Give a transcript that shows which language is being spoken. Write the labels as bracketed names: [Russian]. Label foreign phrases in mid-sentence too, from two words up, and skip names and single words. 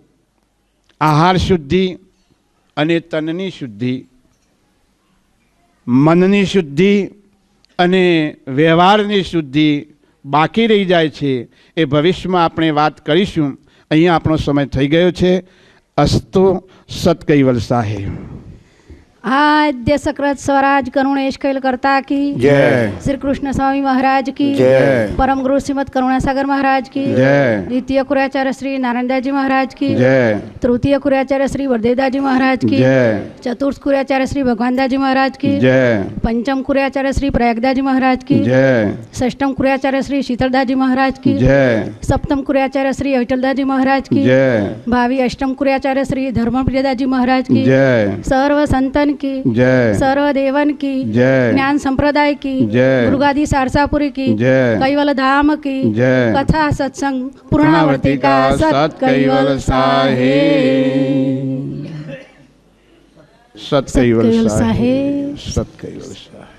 [Gujarati] આહાર શુદ્ધિ અને તનની શુદ્ધિ. મનની શુદ્ધિ અને વ્યવહારની શુદ્ધિ બાકી રહી જાય છે એ ભવિષ્યમાં આપણે વાત કરીશું. અહીંયા આપણો સમય થઈ ગયો છે. અસ્તુ સત કૈવલ સાહેબ. [Hindi] आद्य सकृत स्वराज करुणेश कैल करता की जय। श्री कृष्ण स्वामी महाराज की जय। परम गुरु श्रीमद करुणासागर महाराज की जय। द्वितीय कुराचार्य श्री नारायणदास जी महाराज की जय। तृतीय कुराचार्य श्री वरदेवदास जी महाराज की जय। चतुर्थ कुराचार्य श्री भगवानदास जी महाराज की जय। पंचम कुराचार्य श्री प्रयागदास जी महाराज की जय। षष्टम कुराचार्य श्री शीतलदास जी महाराज की जय। सप्तम कुराचार्य श्री अविठलदास जी महाराज की जय। भावी अष्टम कुराचार्य श्री धर्मप्रियदास जी महाराज की जय। सर्व संतन की जय। सर्व देवन की जय। ज्ञान संप्रदाय की जय। दुर्गादी सारसापुरी की जय। कैवल धाम की जय। कथा सत्संग पूर्णावर्ती का सत कैवल साहेब. सत कैवल कैवल साहेब. साहेब. सत कैवल साहेब.